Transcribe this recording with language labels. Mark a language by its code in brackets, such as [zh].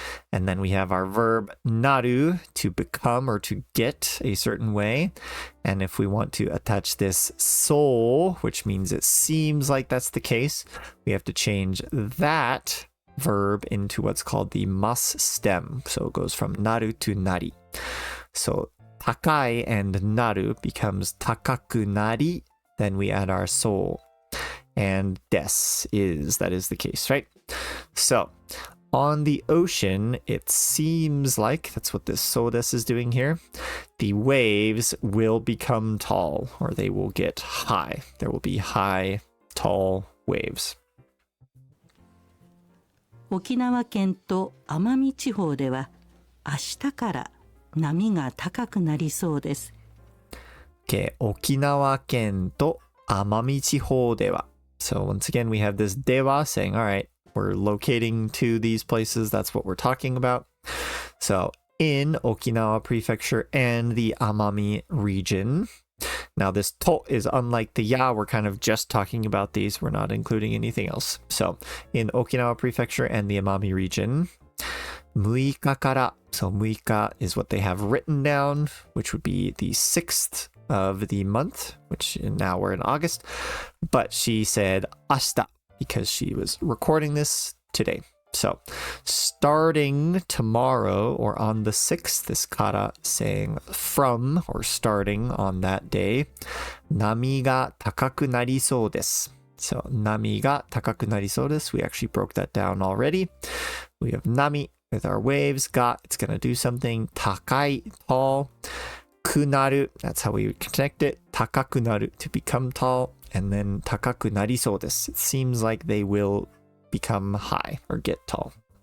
[en] And then we have our verb なる to become or to get a certain way. And if we want to attach this そう, which means it seems like that's the case, we have to change that verb into what's called the mas stem. So it goes from なる to なり. So 高い and なる becomes 高くなり. Then we add our そう. And です is, that is the case, right? So on the ocean, it seems like, that's what this so des is doing here, the waves will become tall, or they will get high. There will be high, tall waves. [ja] 沖縄県と奄美地方では明日から波が高くなりそうです。 Okay, 沖縄県と奄美地方では. [en] So once again, we have this では saying, all right, we're locating to these places. That's what we're talking about. So in Okinawa Prefecture and the Amami region. Now this to is unlike the ya. We're kind of just talking about these. We're not including anything else. So in Okinawa Prefecture and the Amami region, 6日から. So 6日 is what they have written down, which would be the 6th of the month, which now we're in August. But she said 明日 because she was recording this today. So starting tomorrow or on the 6th, this kara saying from or starting on that day, [ja] 波が高くなりそうです. So 波が高くなりそうです. [en] We actually broke that down already. We have 波 with our waves. Ga, it's going to do something. 高い, tall. くなる, that's how we would connect it. 高くなる, to become tall. And then 高くなりそうです. It seems like they will become high or get tall.